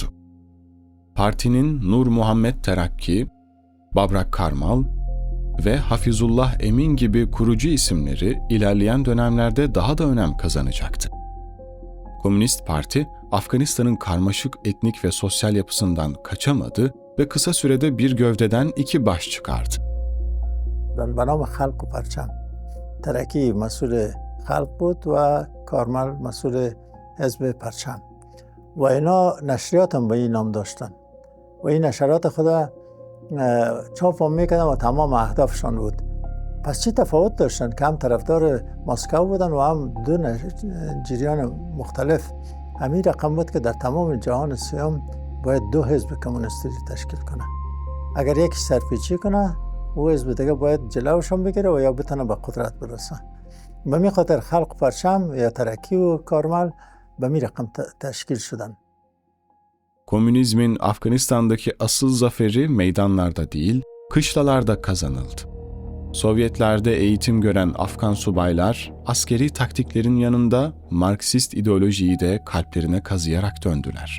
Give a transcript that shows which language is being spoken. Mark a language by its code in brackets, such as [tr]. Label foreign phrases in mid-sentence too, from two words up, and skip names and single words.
[tr] Partinin Nur Muhammed Terakki, Babrak Karmal ve Hafizullah Emin gibi kurucu isimleri ilerleyen dönemlerde daha da önem kazanacaktı. Komünist Parti, Afganistan'ın karmaşık etnik ve sosyal yapısından kaçamadı ve kısa sürede bir gövdeden iki baş çıkardı. [fa] به نام خلق و پرچم ترکی مسئول خلق بود و کارمل مسئول حزب پرچم و اینا نشریات هم به این نام داشتن و این نشریات خدا چاپ هم میکردن و تمام اهدافشان بود. پس چه تفاوت داشتن که هم طرفدار مسکو بودن و هم دو جریان مختلف. همین رقم بود که در تمام جهان سیام باید دو حزب کمونیستی تشکیل کنه. اگر یکی سرپیچی کنه او حزب دیگه باید جلوشون بگیره و یا بتونه به قدرت برسه. به می خاطر خلق پرچم یا ترکی و کارمل به می رقم تشکیل شدن. [tr] Komünizmin Afganistan'daki asıl zaferi meydanlarda değil, kışlalarda kazanıldı. Sovyetlerde eğitim gören Afgan subaylar, askeri taktiklerin yanında Marksist ideolojiyi de kalplerine kazıyarak döndüler.